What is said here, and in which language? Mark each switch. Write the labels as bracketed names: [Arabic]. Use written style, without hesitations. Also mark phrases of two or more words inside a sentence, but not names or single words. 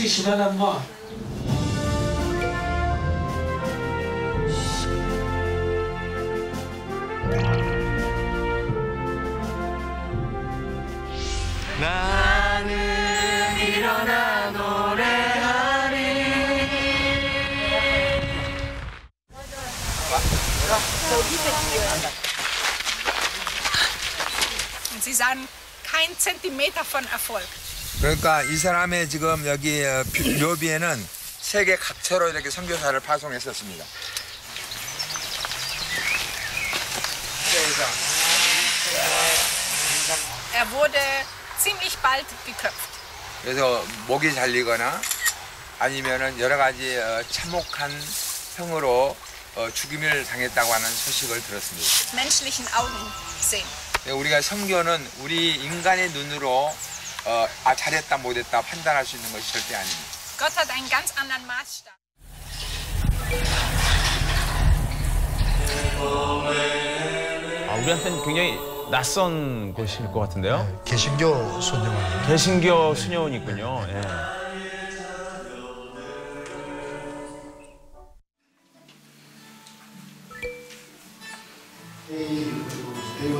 [Korean] 나는 일어나 노래하리. [German] Sie sahen keinen Zentimeter von Erfolg. [Korean] 그러니까 이 사람의 지금 여기 묘비에는 세계 각처로 이렇게 선교사를 파송했었습니다. [German] Er wurde ziemlich bald geköpft. [Korean] 그래서 목이 잘리거나 아니면은 여러 가지 참혹한 형으로 죽임을 당했다고 하는 소식을 들었습니다. [German] Menschlichen Augen sehen. [Korean] 우리가 선교는 우리 인간의 눈으로 잘했다 못했다 판단할 수 있는 것이 절대 아닙니다. [German] Gott hat einen ganz anderen Maßstab. [Korean] 우리한테는 굉장히 낯선 곳일 것 같은데요. 개신교 수녀원. 개신교 수녀원이 있군요. 예. 회의를 두고